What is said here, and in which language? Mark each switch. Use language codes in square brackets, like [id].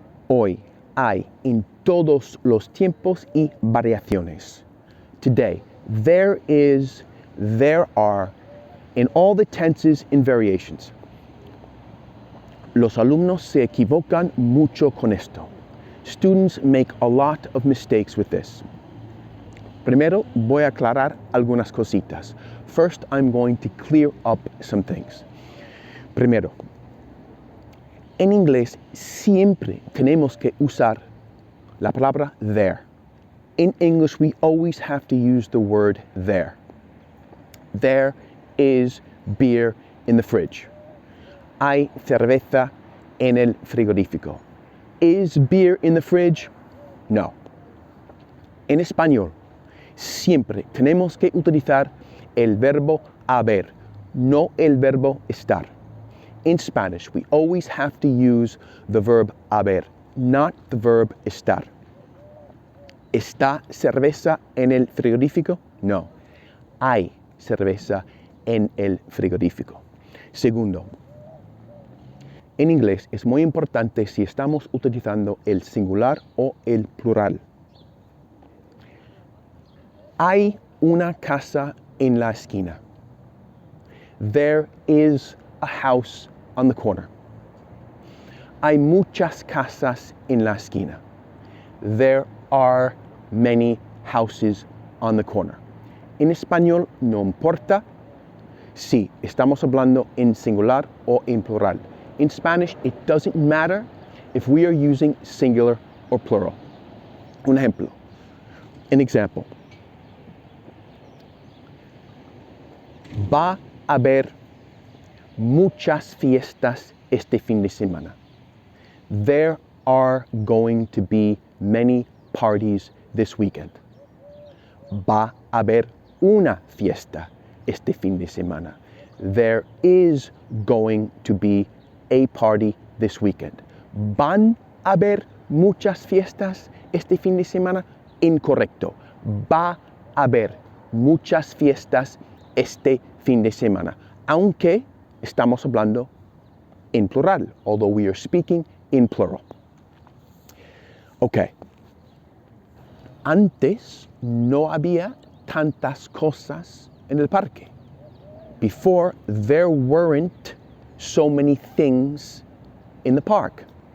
[es] Hoy hay en todos los tiempos y variaciones. [en] Today, there is, there are, in all the tenses and variations. [es] Los alumnos se equivocan mucho con esto. [en] Students make a lot of mistakes with this. [es] Primero voy a aclarar algunas cositas. [en] First, I'm going to clear up some things. [es] Primero, en inglés siempre tenemos que usar la palabra there. [en] In English, we always have to use the word there. There is beer in the fridge. [es] Hay cerveza en el frigorífico. [en] Is beer in the fridge? [es] No. En español, siempre tenemos que utilizar el verbo haber, no el verbo estar. [en] In Spanish, we always have to use the verb haber, not the verb estar. [es] ¿Está cerveza en el frigorífico? No. Hay cerveza en el frigorífico. Segundo, en inglés es muy importante si estamos utilizando el singular o el plural. Hay una casa en la esquina. [en] There is a house on the corner. [es] Hay muchas casas en la esquina. [en] There are many houses on the corner. [es] En español no importa si estamos hablando en singular o en plural. [en] In Spanish, it doesn't matter if we are using singular or plural. [es] Un ejemplo. [en] An example. [es] Va a haber muchas fiestas este fin de semana. [en] There are going to be many parties this weekend. [es] Va a haber una fiesta este fin de semana. [en] There is going to be a party this weekend. [es] ¿Van a haber muchas fiestas este fin de semana? Incorrecto. Va a haber muchas fiestas este fin de semana, aunque estamos hablando en plural, [en] although we are speaking in plural. [es] Ok. Antes no había tantas cosas en el parque. [en] Before, there weren't so many things in the park.